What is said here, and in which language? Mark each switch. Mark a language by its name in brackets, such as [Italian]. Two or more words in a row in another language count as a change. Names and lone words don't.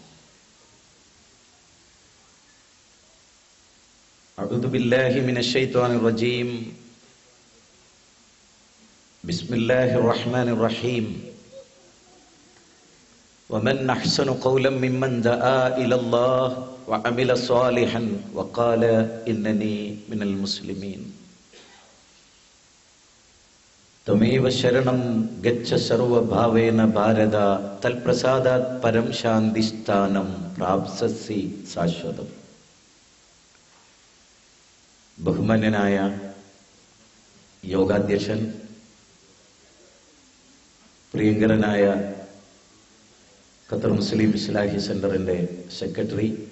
[Arabic] أعوذ بالله من الشيطان الرجيم. بسم الله الرحمن الرحيم. ومن أحسن قولا ممن دعا إلى الله وعمل صالحا وقال إنني من المسلمين. [Sanskrit] तमेव शरणं गच्छ सर्वभावेन भारत तत्प्रसादात् परं शान्तिस्थानं प्राप्स्यसि शाश्वतम्. [Malayalam] ബഹുമാന്യനായ യോഗാധ്യക്ഷൻ, പ്രിയങ്കരനായ ഖത്തർ മുസ്ലിം ഇസ്ലാഹി സെന്ററിന്റെ സെക്രട്ടറി,